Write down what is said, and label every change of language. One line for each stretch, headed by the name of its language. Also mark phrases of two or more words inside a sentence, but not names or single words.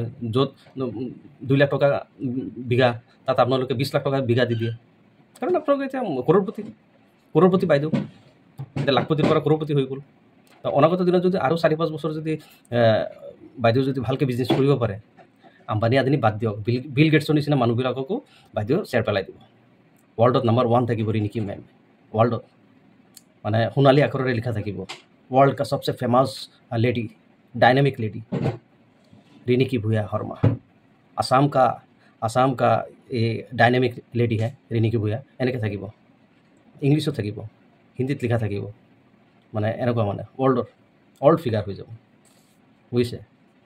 Assamese: য'ত 2 লাখ টকা বিঘা, তাত আপোনালোকে 20 লাখ টকা বিঘা দি দিয়ে, কাৰণ আপোনালোকে এতিয়া কৰোৰপতি বাইদেউ এতিয়া লাখপতিৰ পৰা কৰোৰপতি হৈ গ'ল। অনাগত দিনত যদি আৰু 4-5 বছৰ যদি বাইদেউ যদি ভালকৈ বিজনেছ কৰিব পাৰে, আম্বানী আদানী বাদ দিয়ক, বিল গেটছৰ নিচিনা মানুহবিলাককো বাইদেউ শ্বেয়াৰ পেলাই দিব। ৱৰ্ল্ডত নম্বৰ 1 থাকিব ৰিণিকী মেম, ৱৰ্ল্ডত মানে সোণালী আখৰেৰে লিখা থাকিব,
Hindi: वर्ल्ड का सबसे
English: famous lady, dynamic lady
Hindi: ऋणिकी भूया शर्मा। आसाम का ये
English: dynamic lady
Hindi: है ऋणिकी भूया।
Assamese: এনেকৈ থাকিব, ইংলিছত থাকিব, হিন্দীত লিখা থাকিব, মানে এনেকুৱা মানে
English: world figure
Assamese: হৈ যাব, বুজিছে?